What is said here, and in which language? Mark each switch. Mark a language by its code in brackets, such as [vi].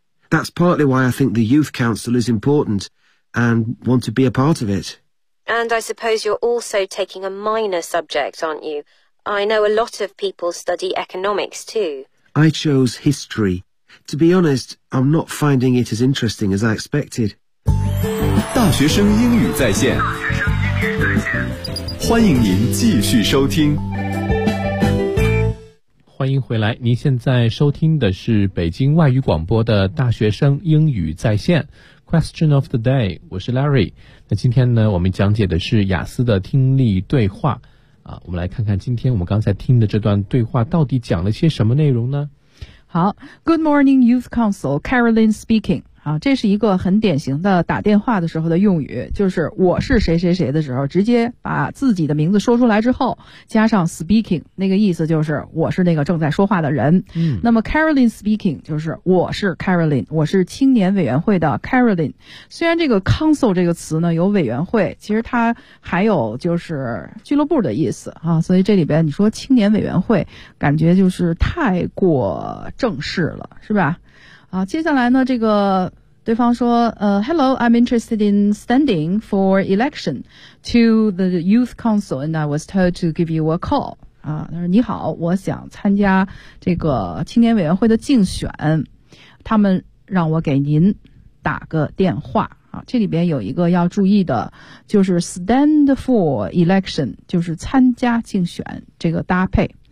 [en] That's partly why I think the Youth Council is important and want to be a part of it. And I suppose you're also taking a minor subject, aren't you? I know a lot of people study economics too. I chose history. To be honest, I'm not finding it as interesting as I expected. [zh] 大学生英语在线，欢迎您继续收听。欢迎回来，您现在收听的是北京外语广播的大学生英语在线 [en] Question of the day， [zh] 我是 Larry。那今天呢我们讲解的是雅思的听力对话啊，我们来看看今天我们刚才听的这段对话到底讲了些什么内容呢。 [en] 好， Good morning Youth Council, Caroline speaking。 [zh] 好，这是一个很典型的打电话的时候的用语，就是我是谁谁谁的时候，直接把自己的名字说出来之后加上 speaking， 那个意思就是我是那个正在说话的人。那么 [en] Caroline speaking [zh] 就是我是 Caroline， 我是青年委员会的 Caroline。虽然这个 council 这个词呢有委员会，其实它还有就是俱乐部的意思啊，所以这里边你说青年委员会感觉就是太过正式了，是吧？啊，接下来呢这个对方说 [en] Hello, I'm interested in standing for election to the youth council and I was told to give you a call. [zh] 啊，他说你好，我想参加这个青年委员会的竞选，他们让我给您打个电话。啊，这里边有一个要注意的，就是 [en] stand for election, [zh] 就是参加竞选这个搭配。